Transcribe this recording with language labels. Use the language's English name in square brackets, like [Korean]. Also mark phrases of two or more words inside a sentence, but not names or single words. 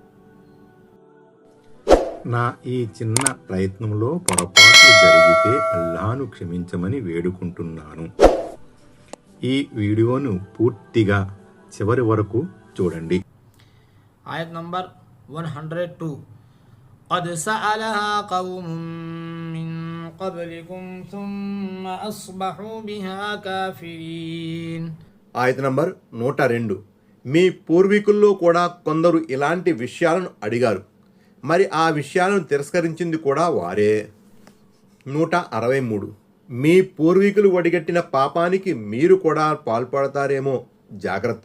[Telugu] నా ఈ చిన్న ప్రయత్నంలో పొరపాట్లు జరిగితే అల్లాహ్ను క్షమించమని వేడుకుంటున్నాను. ఈ వీడియోను పూర్తిగా చివరి వరకు చూడండి. ఆయత్ నంబర్ 102. [Arabic] قد سألها قوم من قبلكم ثم أصبحوا بها كافرين. [Telugu] ఆయత్ నంబర్ 102. మీ పూర్వీకుల్లో కూడా కొందరు ఇలాంటి విషయాలను అడిగారు, మరి ఆ విషయాలను తిరస్కరించింది కూడా వారే. 163. మీ పూర్వీకులు వడిగట్టిన పాపానికి మీరు కూడా పాల్పడతారేమో, జాగ్రత్త.